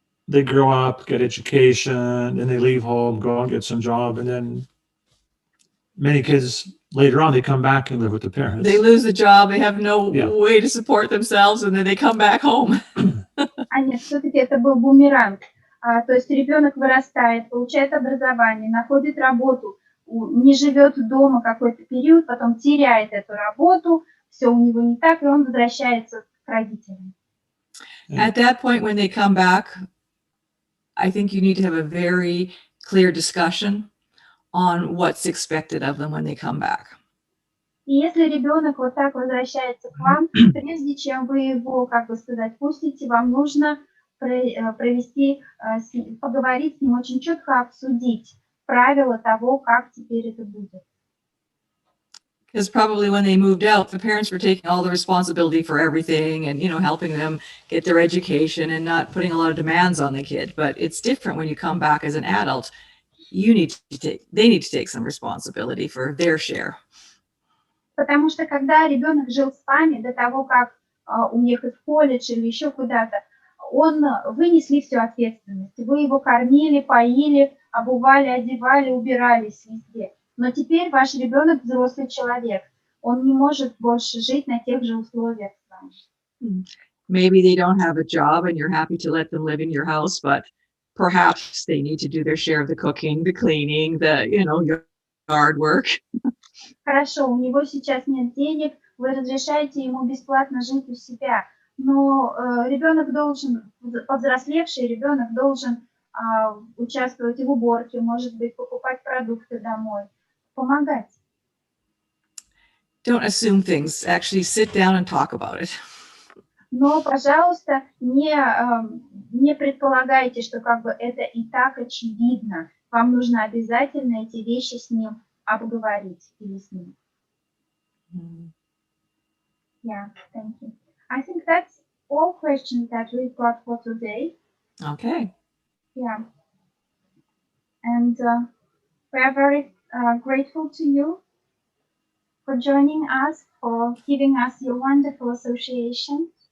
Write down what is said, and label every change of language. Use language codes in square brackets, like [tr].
[en] They grow up, get education, and they leave home, go and get some job, and then many kids later on they come back and live with the parents. They lose the job, they have no way to support themselves, and then they come back home. [ru] А нет, все-таки это был бумеранг. То есть ребенок вырастает, получает образование, находит работу, не живет дома какой-то период, потом теряет эту работу, все у него не так, и он возвращается к родителям. [en] At that point, when they come back, I think you need to have a very clear discussion on what's expected of them when they come back. [ru] И если ребенок вот так возвращается к вам, прежде чем вы его, как бы сказать, пустите, вам нужно провести, поговорить с ним, очень четко обсудить правила того, как теперь это будет. [en] Because probably when they moved out, the parents were taking all the responsibility for everything and, you know, helping them get their education and not putting a lot of demands on the kid. But it's different when you come back as an adult. They need to take some responsibility for their share. [ru] Потому что когда ребенок жил с вами до того, как уехать в колледж или еще куда-то, вы несли всю ответственность. Вы его кормили, поили, обували, одевали, убирались везде. Но теперь ваш ребенок взрослый человек. Он не может больше жить на тех же условиях с вами. [en] Maybe they don't have a job and you're happy to let them live in your house, but perhaps they need to do their share of the cooking, the cleaning, the, you know, yard work. [ru] Хорошо, у него сейчас нет денег, вы разрешаете ему бесплатно жить у себя, но ребенок должен, повзрослевший ребенок должен участвовать в уборке, может быть, покупать продукты домой, помогать. [en] Don't assume things. Actually sit down and talk about it. [ru] Но, пожалуйста, не предполагайте, что как бы это и так очевидно. Вам нужно обязательно эти вещи с ним обговорить или с ним. [en] Yeah, thank you. I think that's all questions that we've got for today. Okay. Yeah. And we are very grateful to you for joining us, for giving us your wonderful association.